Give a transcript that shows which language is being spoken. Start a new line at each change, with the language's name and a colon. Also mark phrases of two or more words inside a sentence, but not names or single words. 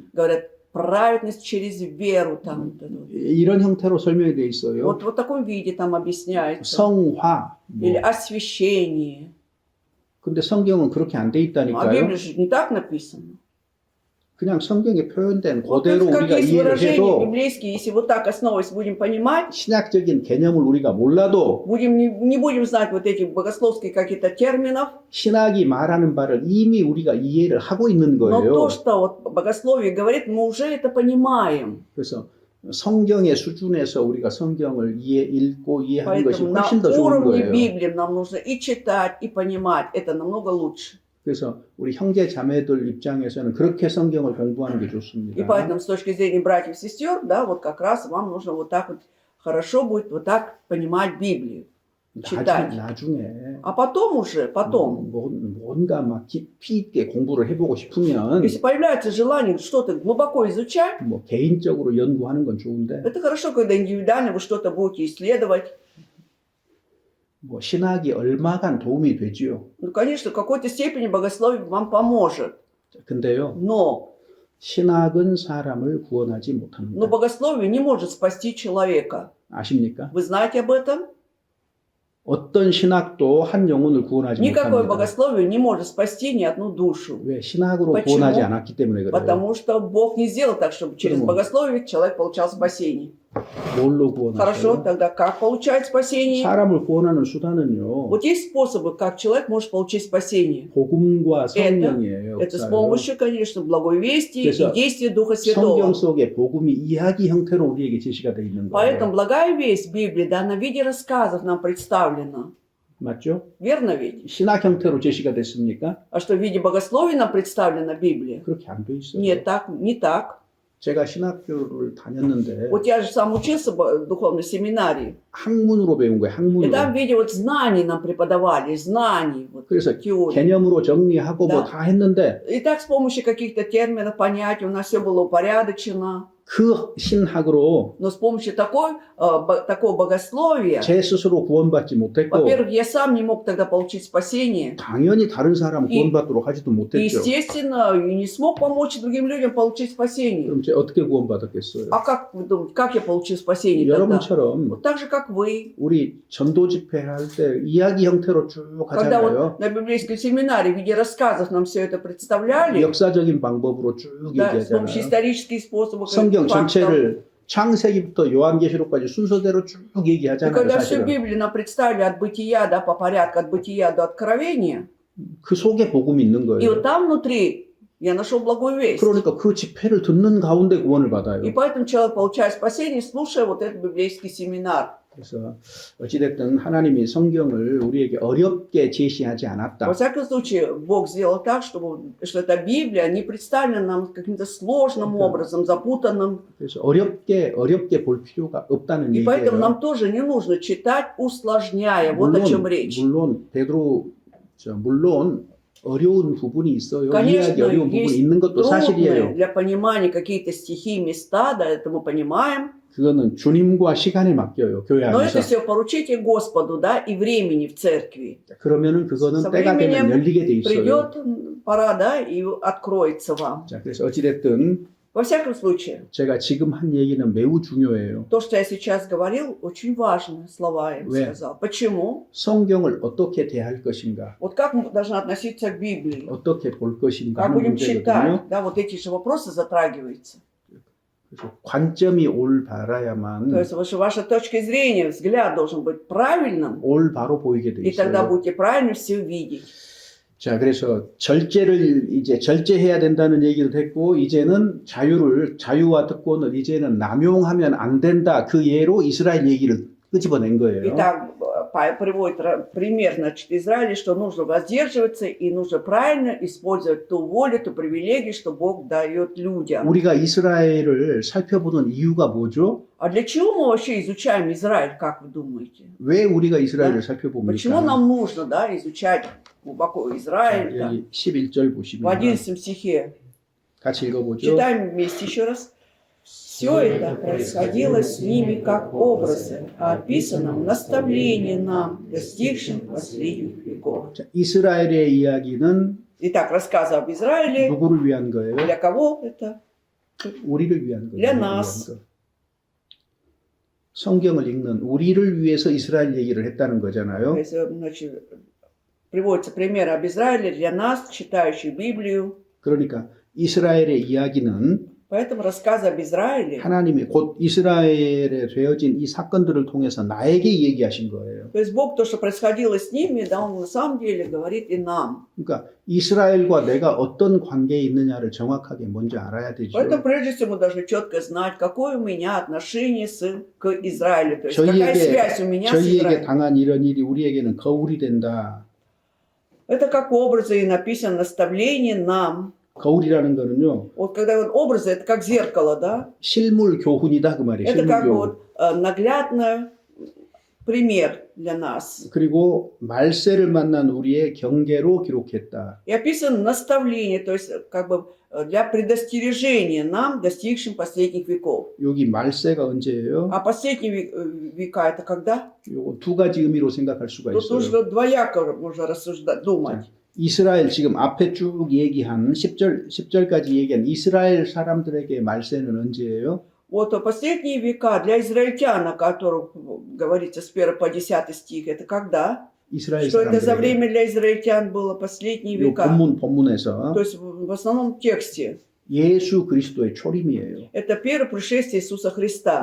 Russian: Говорят, праведность через веру там.
Korean: 이런 형태로 설명이 돼 있어요.
Russian: Вот в таком виде там объясняется.
Korean: 성화.
Russian: Или
Korean: 뭐.
Russian: освящение.
Korean: 근데 성경은 그렇게 안 돼
Russian: А в
Korean: 있다니까요.
Russian: Библии же не так написано.
Korean: 그냥 성경에 표현된
Russian: Вот
Korean: 그대로
Russian: как
Korean: 우리가
Russian: есть
Korean: 이해를
Russian: выражения
Korean: 해도
Russian: библейские, если вот так основываясь будем понимать,
Korean: 신학적인 개념을 우리가 몰라도
Russian: не будем знать вот эти богословские какие-то терминов,
Korean: 신학이 말하는 바를 이미 우리가 이해를 하고 있는
Russian: но
Korean: 거예요.
Russian: то, что вот богословие говорит, мы уже это понимаем.
Korean: 그래서 성경의 수준에서 우리가 성경을 읽고 이해하는 것이
Russian: Поэтому на
Korean: 훨씬 더 좋은
Russian: уровне
Korean: 거예요.
Russian: Библии нам нужно и читать, и понимать. Это намного лучше.
Korean: 그래서 우리 형제 자매들 입장에서는 그렇게 성경을 공부하는 게
Russian: И
Korean: 좋습니다.
Russian: поэтому с точки зрения братьев и сестер, да, вот как раз вам нужно вот так вот, хорошо будет вот так понимать Библию. читать.
Korean: 나중에
Russian: А потом уже, потом,
Korean: 뭔가 막 깊이 있게 공부를 해보고 싶으면
Russian: если появляется желание что-то глубоко изучать,
Korean: 뭐 개인적으로 연구하는 건 좋은데
Russian: это хорошо, когда индивидуально вы что-то будете исследовать.
Korean: 뭐 신학이 얼마간 도움이 되지요.
Russian: Ну, конечно, в какой-то степени богословие вам поможет.
Korean: 근데요,
Russian: Но
Korean: 신학은 사람을 구원하지 못합니다.
Russian: богословие не может спасти человека.
Korean: 아십니까?
Russian: Вы знаете об этом?
Korean: 어떤 신학도 한 영혼을 구원하지
Russian: Никакое
Korean: 못합니다.
Russian: богословие не может спасти ни одну душу.
Korean: 왜? 신학으로
Russian: Почему?
Korean: 구원하지 않았기 때문에 그래요.
Russian: Потому что Бог не сделал так, чтобы через Почему? богословие человек получал спасение.
Korean: 뭘로
Russian: Хорошо,
Korean: 구원하세요?
Russian: тогда как получать спасение?
Korean: 사람을 구원하는 수단은요.
Russian: Вот есть способы, как человек может получить спасение.
Korean: 복음과 성령이에요.
Russian: Это с
Korean: 역사요.
Russian: помощью, конечно, благой вести
Korean: 그래서
Russian: и действия Духа
Korean: 성경
Russian: Святого.
Korean: 속에 복음이 이야기 형태로 우리에게 제시가 되어 있는
Russian: Поэтому
Korean: 거예요.
Russian: благая весть Библии, да, на виде рассказов нам представлена.
Korean: 맞죠?
Russian: Верно ведь?
Korean: 신학 형태로 제시가 됐습니까?
Russian: А что в виде богословия нам представлена Библия?
Korean: 그렇게 안 돼 있어요.
Russian: Нет, так, не так.
Korean: 제가 신학교를 다녔는데
Russian: Вот я же сам учился в духовной семинарии.
Korean: 학문으로 배운 거예요.
Russian: И
Korean: 학문으로.
Russian: там в виде вот знаний нам преподавали, знаний, вот,
Korean: 그래서
Russian: теории.
Korean: 개념으로 정리하고
Russian: Да.
Korean: 뭐 다 했는데
Russian: И так с помощью каких-то терминов, понятий у нас все было упорядочено.
Korean: 그 신학으로
Russian: Но с помощью такого богословия,
Korean: 제 스스로 구원받지 못했고
Russian: во-первых, я сам не мог тогда получить спасение.
Korean: 당연히 다른 사람
Russian: И-
Korean: 구원받도록 하지도
Russian: И,
Korean: 못했죠.
Russian: естественно, и не смог помочь другим людям получить спасение.
Korean: 그럼 제가 어떻게 구원받았겠어요?
Russian: А как вы думаете, как я получил спасение тогда?
Korean: 여러분처럼
Russian: Вот так же, как вы.
Korean: 우리 전도 집회할 때 이야기 형태로 쭉
Russian: Когда
Korean: 하잖아요.
Russian: вот на библейской семинаре в виде рассказов нам все это представляли,
Korean: 역사적인 방법으로 쭉
Russian: да, с помощью
Korean: 얘기하잖아요.
Russian: исторических способов,
Korean: 성경
Russian: фактов.
Korean: 전체를 창세기부터 요한계시록까지 순서대로 쭉
Russian: И
Korean: 얘기하잖아요.
Russian: когда всю
Korean: 사실은.
Russian: Библию нам представили от бытия, да, по порядку, от бытия до откровения,
Korean: 그 속에 복음이 있는
Russian: и
Korean: 거예요.
Russian: вот там внутри я нашел благую весть.
Korean: 그러니까 그 집회를 듣는 가운데 구원을 받아요.
Russian: И поэтому человек получает спасение, слушая вот этот библейский семинар.
Korean: 그래서 어찌됐든 하나님이 성경을 우리에게 어렵게 제시하지 않았다.
Russian: Во всяком случае, Бог сделал так, что эта Библия не представлена нам каким-то сложным Да. образом, запутанным.
Korean: 그래서 어렵게 볼 필요가 없다는
Russian: И поэтому
Korean: 얘기예요.
Russian: нам тоже не нужно читать, усложняя. Вот о чем речь.
Korean: 물론 어려운 부분이 있어요.
Russian: Конечно,
Korean: 이해하기 어려운 부분이
Russian: есть
Korean: 있는 것도
Russian: трудные
Korean: 사실이에요.
Russian: для понимания какие-то стихи, места, да, это мы понимаем.
Korean: 그거는 주님과 시간에 맡겨요. 교회
Russian: Но это
Korean: 안에서.
Russian: все поручите Господу, да, и времени в церкви.
Korean: 그러면은 그거는
Russian: Со
Korean: 때가 되면
Russian: временем
Korean: 열리게 돼 있어요.
Russian: придет пора, да, и откроется вам.
Korean: 자, 그래서 어찌됐든
Russian: Во всяком случае,
Korean: 제가 지금 한 얘기는 매우 중요해요.
Russian: то, что я сейчас говорил, очень важные слова я им Вы- сказал. Почему?
Korean: 성경을 어떻게 대할 것인가,
Russian: Вот как мы должны относиться к Библии?
Korean: 어떻게 볼 것인가
Russian: Как
Korean: 하는
Russian: будем
Korean: 문제거든요.
Russian: читать? Да, вот эти же вопросы затрагиваются.
Korean: 그래서 관점이
Russian: То
Korean: 올바라야만
Russian: есть ваша точка зрения, взгляд должен быть правильным,
Korean: 올바로 보이게 돼
Russian: и тогда
Korean: 있어요.
Russian: будете правильно все видеть.
Korean: 자, 그래서 절제를 이제 절제해야 된다는 얘기도 했고, 이제는 자유와 특권을 이제는 남용하면 안 된다. 그 예로 이스라엘 얘기를 끄집어낸 거예요.
Russian: Итак, приводит пример, значит, Израиля, что нужно воздерживаться и нужно правильно использовать ту волю, ту привилегию, что Бог дает людям.
Korean: 우리가 이스라엘을 살펴보는 이유가 뭐죠?
Russian: А для чего мы вообще изучаем Израиль, как вы думаете?
Korean: 왜 우리가 이스라엘을
Russian: Почему
Korean: 살펴봅니까?
Russian: нам нужно, да, изучать глубоко
Korean: 자,
Russian: Израиль? Да?
Korean: 여기 11절
Russian: В
Korean: 보시면
Russian: 11 стихе.
Korean: 같이 읽어보죠.
Russian: Читаем вместе еще раз. Все это происходило с ними как образы, а описано в наставлении нам, достигшим последних веков.
Korean: 자, 이스라엘의 이야기는
Russian: Итак, рассказы об Израиле.
Korean: 누구를 위한 거예요?
Russian: Для кого это?
Korean: 우리를 위한 거예요.
Russian: Для
Korean: 우리를
Russian: нас.
Korean: 위한 거. 성경을 읽는 우리를 위해서 이스라엘 얘기를 했다는 거잖아요.
Russian: То есть, значит, приводится пример об Израиле для нас, читающих Библию.
Korean: 그러니까 이스라엘의 이야기는
Russian: Поэтому рассказы об Израиле,
Korean: 하나님이 곧 이스라엘에 되어진 이 사건들을 통해서 나에게 얘기하신 거예요.
Russian: то есть Бог, то, что происходило с ними, да, Он на самом деле говорит и нам.
Korean: 그러니까 이스라엘과 내가 어떤 관계에 있느냐를 정확하게 먼저 알아야 되죠.
Russian: Поэтому прежде всего мы должны четко знать, какое у меня отношение к Израилю, то есть какая связь у меня с
Korean: 저희에게
Russian: Израилем.
Korean: 당한 이런 일이 우리에게는 거울이 된다.
Russian: Это как образы и написано наставление нам.
Korean: 거울이라는 거는요.
Russian: Вот когда вот образы, это как зеркало, да?
Korean: 실물 교훈이다 그 말이에요.
Russian: Это
Korean: 실물
Russian: как
Korean: 교훈.
Russian: вот наглядный пример для нас.
Korean: 그리고 말세를 만난 우리의 경계로 기록했다.
Russian: И описано наставление, то есть как бы для предостережения нам, достигшим последних веков.
Korean: 여기 말세가 언제예요?
Russian: А последние века это когда?
Korean: 요거 두 가지 의미로 생각할 수가
Russian: Тут
Korean: 있어요.
Russian: нужно двояко можно рассуждать, думать.
Korean: 이스라엘 지금 앞에 쭉 얘기한 10절까지 얘기한 이스라엘 사람들에게 말세는 언제예요?
Russian: Вот последние века для израильтян, о которых говорится с 1 по 10 стих, это когда?
Korean: 이스라엘
Russian: Что это за
Korean: 사람들에게.
Russian: время для израильтян было последние
Korean: 요
Russian: века?
Korean: 본문에서
Russian: То есть в основном тексте.
Korean: 예수 그리스도의 초림이에요.
Russian: Это первое пришествие Иисуса Христа.